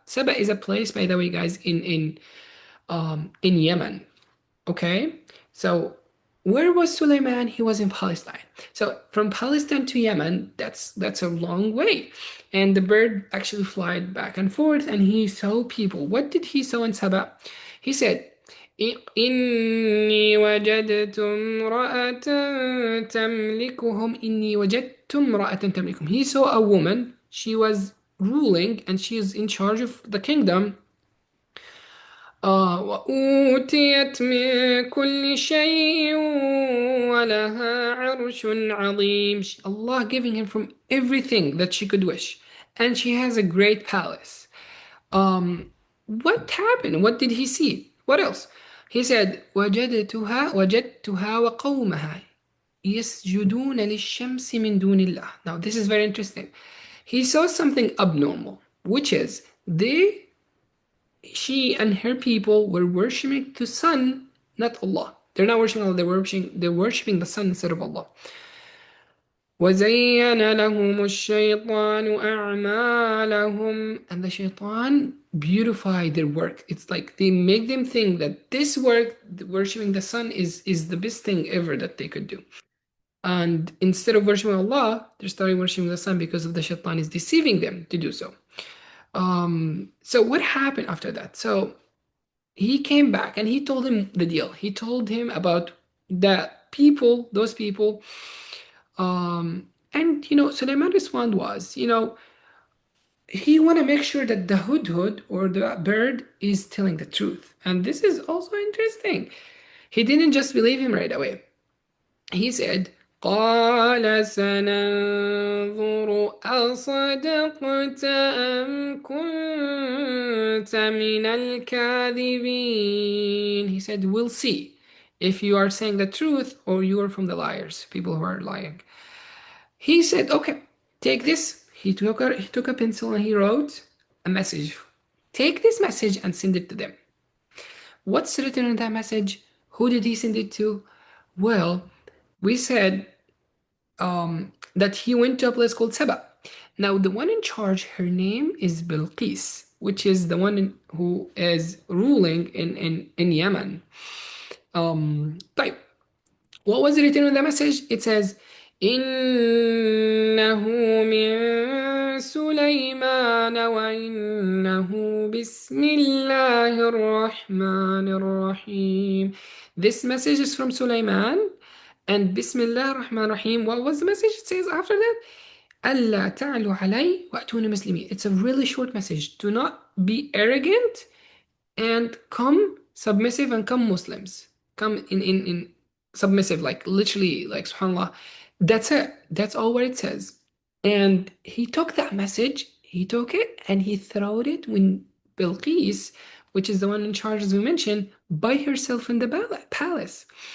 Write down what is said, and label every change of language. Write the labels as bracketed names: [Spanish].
[English] Saba is a place, by the way, guys, in Yemen. Okay, so where was Sulaiman? He was in Palestine. So from Palestine to Yemen, that's a long way. And the bird actually flied back and forth, and he saw people. What did he saw in Saba? He said, [Arabic] إني وجدت امرأة تملكهم إني وجدت امرأة تملكهم. [English] He saw a woman. She was ruling and she is in charge of the kingdom. [Arabic] وأوتيت من كل شيء ولها عرش عظيم. [English] Allah giving him from everything that she could wish, and she has a great palace. What happened? What did he see? What else? He said, [Arabic] وجدتها وقومها يسجدون للشمس من دون الله. [English] Now this is very interesting. He saw something abnormal, which is she and her people were worshiping the sun, not Allah. They're not worshiping Allah, they're worshiping the sun instead of Allah. [Arabic] وَزَيَّنَ لَهُمُ الشَّيْطَانُ أَعْمَالَهُمْ, [English] and the shaitan beautify their work. It's like they make them think that this work, worshiping the sun, is the best thing ever that they could do. And instead of worshiping Allah, they're starting worshiping the sun because of the shaitan is deceiving them to do so. So what happened after that? So he came back and he told him the deal. He told him about those people. And Suleiman's response was, he want to make sure that the hudhud or the bird is telling the truth. And this is also interesting. He didn't just believe him right away. He said, [Arabic] قال سننظر أصدقت أم كنت من الكاذبين. [English] He said, we'll see if you are saying the truth or you are from the liars, people who are lying. He said, okay, take this. He took a pencil and he wrote a message. Take this message and send it to them. What's written in that message? Who did he send it to? Well, we said that he went to a place called Saba. Now, the one in charge, her name is Bilqis, which is the one who is ruling in Yemen. Type. What was written in the message? It says, [Arabic] إنه من سليمان وإنه بسم الله الرحمن الرحيم. [English] This message is from Sulaiman and [Arabic] Bismillah ar-Rahman ar-Rahim. [English] What was the message? It says after that, [Arabic] ألا تعلوا علي وأتوني مسلمين. [English] It's a really short message. Do not be arrogant and come submissive and come Muslims. Come in submissive, like literally, like subhanAllah. That's it. That's all what it says. And he took that message, he took it and he threw it when Bilqis, which is the one in charge as we mentioned, by herself in the palace.